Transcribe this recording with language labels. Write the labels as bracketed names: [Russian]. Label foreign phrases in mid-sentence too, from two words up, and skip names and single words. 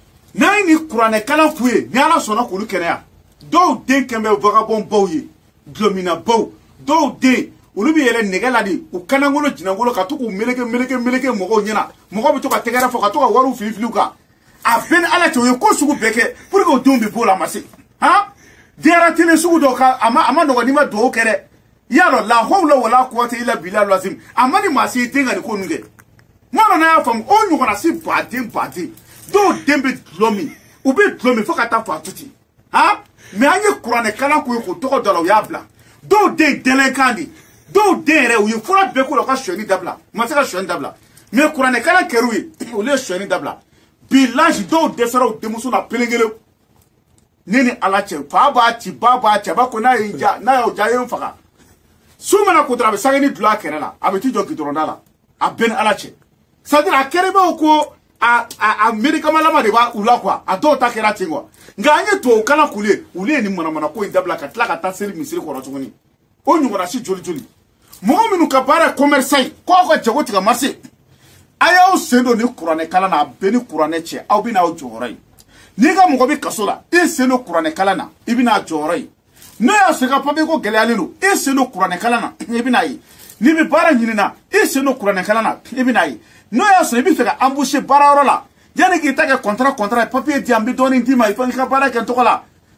[Bambara] ye nin kuranɛ kalan k'u ye ni ala sɔnna k'olu kɛnɛya dɔw den kɛn bɛ vagabond baw ye dulɔmina baw dɔw den olu bɛ yɛlɛ nɛgɛ la de u kanangolo jinangolo ka to k'u meleke mɔgɔw ɲɛna mɔgɔw bɛ to ka tɛgɛrɛ fɔ ka to ka wariw fili u kan a bɛɛ ni ala cɛ u ye ko sugu bɛɛ kɛ [French] pour que [Bambara] o denw bɛ bɔ o la a ma se han diyara sugu dɔw ka a ma nɔgɔn n'i ma duwawu kɛ dɛ i y'a dɔn [Arabic] لا حول ولا قوة إلا بالله [Bambara] lazim a ma ni maa si den ka nin ko ninnu kɛ n'a dɔn n'a y'a faamu o ɲɔgɔnna si baden dɔw den bɛ dulɔ min u bɛ dulɔ min fo ka taa fɔ a to ten han mais an ye kuranɛ kalan k'u ye k'u tɔgɔ dɔ la u y'a bila dɔw den dɛlɛnkan de dɔw den yɛrɛ u ye fura bɛɛ k'u la u ka sonyani dabila u ma se ka sonyani dabila mais kuranɛ kalan kɛr'u ye olu ye sonyani dabila bilahi dɔw dɛsɛra u denmuso la kelen ne ni ala cɛ fa b'a ci ba b'a cɛ a b'a ko n'a y'o ja a ye n faga su mana ko dɔrɔn a bɛ sangani dulon a kɛrɛ la a bɛ t'i jɔ gidɔrɔnda la a bɛɛ ni ala cɛ [French] c'est à dire [Bambara] a kɛrɛ b'o ko a médicament de b'a u la quoi a dɔw ta kɛra ten quoi nka an ye tubabu kalan k'u ye olu ye nin manamana ko in dabila ka tila ka taa seli misiri kɔnɔ tuguni o ɲɔgɔnna si joli mɔgɔ minnu ka baara ye commerçant ye ko aw ka jago tigɛ marché a y'aw sen don ni kuranɛ kalan na a bɛɛ ni kuranɛ cɛ aw bɛ n'aw jɔyɔrɔ ye n'i ka mɔgɔ bɛ kaso la i sen don kuranɛ kalan na i bɛ n'a jɔyɔrɔ ye n'o y'a sɔrɔ i ka papier ko gɛlɛyalen don i sen don kuranɛ kalan na i bɛ n'a ye n'i bɛ baara ɲini na i sen don kuranɛ kalan na i bɛ n'a ye n'o y'a sɔrɔ i bɛ fɛ ka embaucher baarayɔrɔ la yanni k'i ta kɛ contrat ye papier di yan n bɛ dɔɔnin d'i ma i fana i ka baara kɛ n tɔgɔ la